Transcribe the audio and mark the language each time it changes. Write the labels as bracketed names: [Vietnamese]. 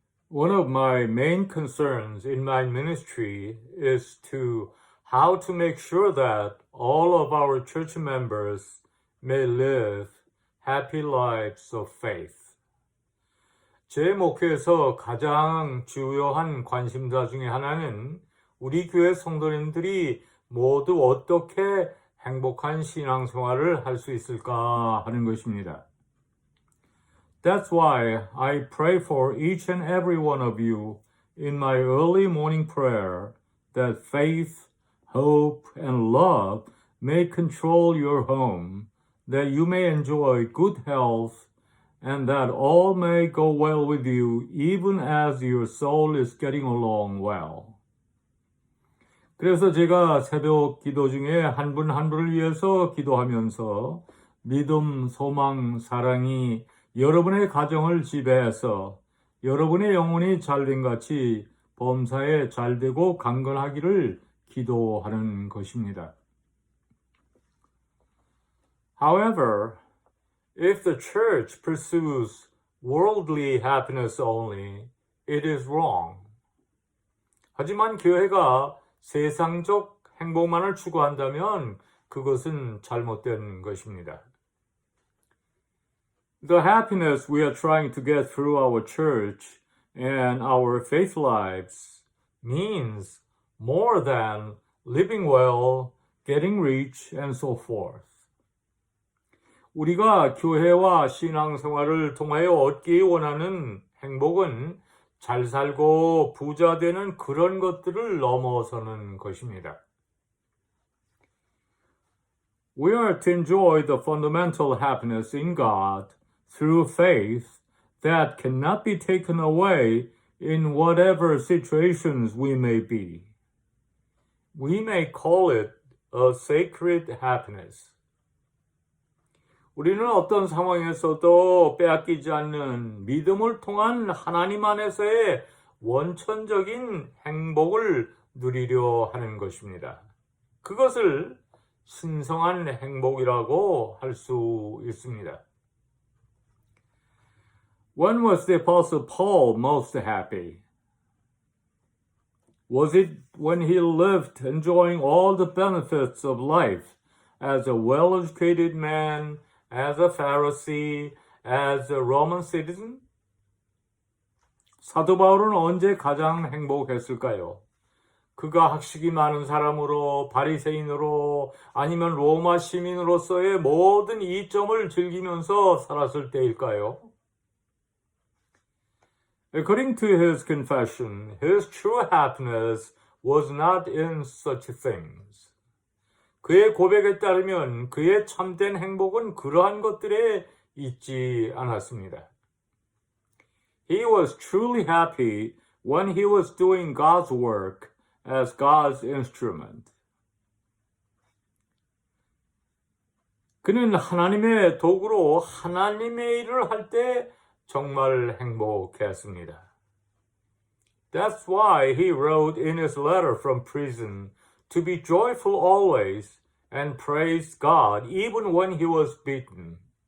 [English] One of my main concerns in my ministry is how to make sure that all of our church members may live happy lives of faith. [Korean] 제 목회에서 가장 주요한 관심사 중에 하나는 우리 교회 성도님들이 모두 어떻게 행복한 신앙생활을 할 수 있을까 하는 것입니다. [English] That's why I pray for each and every one of you in my early morning prayer that faith, hope, and love may control your home, that you may enjoy good health, and that all may go well with you even as your soul is getting along well. [Korean] 그래서 제가 새벽 기도 중에 한 분 한 분을 위해서 기도하면서 믿음, 소망, 사랑이 여러분의 가정을 지배해서 여러분의 영혼이 잘된 같이 범사에 잘되고 강건하기를 기도하는 것입니다. [English] However, if the church pursues worldly happiness only, it is wrong. [Korean] 하지만 교회가 세상적 행복만을 추구한다면 그것은 잘못된 것입니다. [English] The happiness we are trying to get through our church and our faith lives means more than living well, getting rich, and so forth. [Korean] 우리가 교회와 신앙생활을 통하여 얻기 원하는 행복은 잘 살고 부자 되는 그런 것들을 넘어서는 것입니다. [English] We are to enjoy the fundamental happiness in God through faith that cannot be taken away in whatever situations we may be. We may call it a sacred happiness. [Korean] 우리는 어떤 상황에서도 빼앗기지 않는 믿음을 통한 하나님 안에서의 원천적인 행복을 누리려 하는 것입니다. 그것을 신성한 행복이라고 할 수 있습니다. [English] When was the Apostle Paul most happy? Was it when he lived enjoying all the benefits of life as a well-educated man, as a Pharisee, as a Roman citizen? [Korean] 사도 바울은 언제 가장 행복했을까요? 그가 학식이 많은 사람으로, 바리새인으로, 아니면 로마 시민으로서의 모든 이점을 즐기면서 살았을 때일까요? [English] According to his confession, his true happiness was not in such things. [Korean] 그의 고백에 따르면 그의 참된 행복은 그러한 것들에 있지 않았습니다. [English] He was truly happy when he was doing God's work as God's instrument. [Korean] 그는 하나님의 도구로 하나님의 일을 할 때 정말 행복했습니다. [English] That's why he wrote in his letter from prison to be joyful always and praise God even when he was beaten.